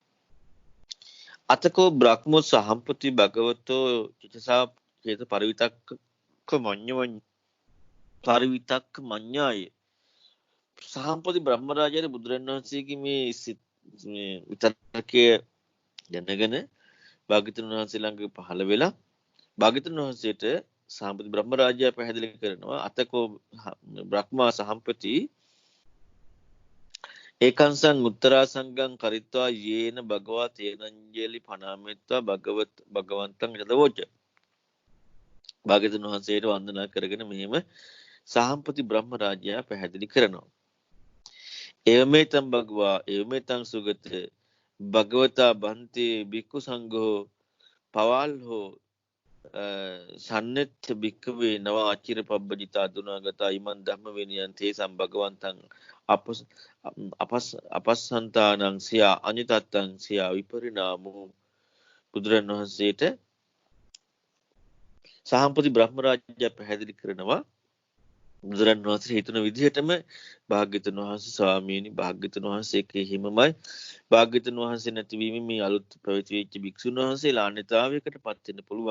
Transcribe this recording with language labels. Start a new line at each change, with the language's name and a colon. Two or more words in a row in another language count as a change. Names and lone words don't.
Pali: අතකෝ බ්‍රහ්මෝ සහම්පති භගවතෝ චිතසා චේත පරිවිතක්ක මඤ්ඤාය.
Sinhala: සහම්පති බ්‍රහ්ම රාජයාට බුදුරජාණන් වහන්සේගේ මේ විතර්කය දැනගෙන භාග්‍යවතුන් වහන්සේ ළඟ පහළ වෙලා භාග්‍යවතුන් වහන්සේට සහම්පති බ්‍රහ්ම රාජයා පැහැදිලි කරනවා
Pali: අතකෝ බ්‍රහ්මා සහම්පති ඒකංසං උත්තරා සංගම් කරිත්වා යේන භගවා තේනංජලි පනාමෙත්වා භගවන්තං යදවෝච.
Sinhala: භාග්‍යවතුන් වහන්සේට වන්දනා කරගෙන මෙහෙම සහම්පති බ්‍රහ්ම රාජයා පැහැදිලි කරනවා.
Pali: එවමෙතං භගවා එවමෙතං සුගත භගවතා බන්ති බික්ඛු සංඝෝ පවාල්හෝ සන්නෙත් භික්ඛවේ නව ආචිර පබ්බජිතා දුනාගතා ඉමන් ධම්ම විනයන් තේ සම්භගවන්තං අපස්සන්තානං සියා අනිතත්තං සියා විපරිණාමෝ.
Sinhala: බුදුරන් වහන්සේට සහම්පති බ්‍රහ්ම රාජයා පැහැදිලි කරනවා බුදුරන් වහන්සේ හිතන විදිහටම භාග්‍යවතුන් වහන්සේ ස්වාමීනි භාග්‍යවතුන් වහන්සේ කෙහිමමයි භාග්‍යවතුන් වහන්සේ නැතිවීම මේ අලුත් පැවිදි වෙච්ච භික්ෂුන් වහන්සේලා අන්‍යතාවයකට පත් වෙන්න පුළුවන්.